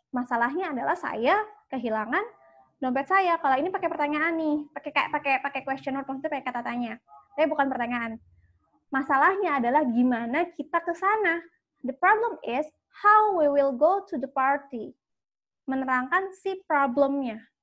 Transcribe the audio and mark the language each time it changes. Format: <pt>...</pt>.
<id>Masalahnya adalah saya kehilangan dompet saya. Kalau ini pakai pertanyaan nih, pakai question mark, maksudnya pakai kata tanya. Tapi bukan pertanyaan. Masalahnya adalah gimana kita ke sana.</id> <en>The problem is how we will go to the party.</en> <id>Menerangkan si problemnya.</id>